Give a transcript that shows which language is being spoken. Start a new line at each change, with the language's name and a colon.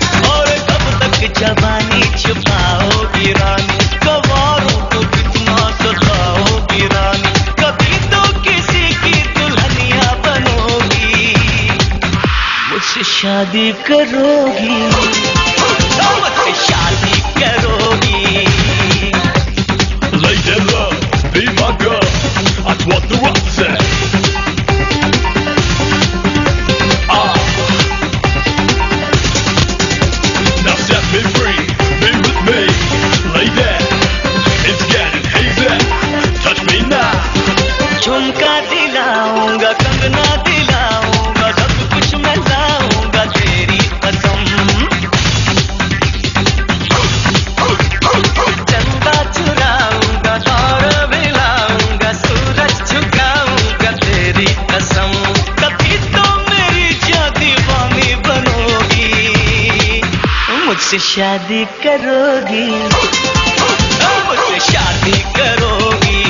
Hindi: और कब तक जवानी छुपाओगी रानी, सवारों को कितना सताओगी रानी, कभी तो किसी की दुल्हनिया बनोगी, मुझसे शादी करोगी, मुझसे शादी करोगी।
English: Lady love, be my girl, that's what the rock said. Now set me free, be with me, lay there, it's getting hazy, touch me now.
Hindi: झुमका दिलाऊंगा, कंगना दिलाऊंगा, सब कुछ मैं लाऊंगा तेरी कसम, चंदा चुराऊंगा, दौर मिलाऊंगा, सूरज झुकाऊंगा तेरी कसम, कभी तो मेरी दीवानी बनोगी, मुझसे शादी करोगी, मुझसे शादी करोगी।